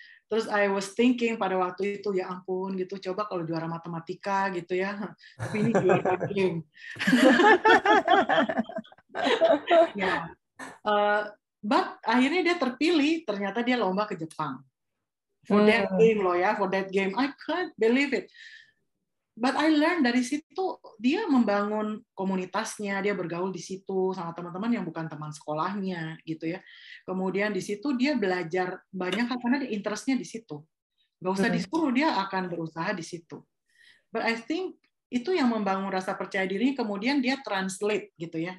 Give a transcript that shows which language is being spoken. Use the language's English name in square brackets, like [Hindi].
[Indonesian] Terus [English] I was thinking [Indonesian] pada waktu itu, ya ampun gitu, coba kalau juara matematika gitu ya, tapi ini juara game. Ya, but akhirnya dia terpilih, ternyata dia lomba ke Jepang. [English] For that game [Indonesian] loh ya, [English] for that game, I can't believe it. But I learned [Indonesian] dari situ dia membangun komunitasnya, dia bergaul di situ sama teman-teman yang bukan teman sekolahnya gitu ya. Kemudian di situ dia belajar banyak hal karena dia interestnya di situ. Gak usah disuruh, dia akan berusaha di situ. [English] But I think [Indonesian] itu yang membangun rasa percaya diri, kemudian dia translate gitu ya.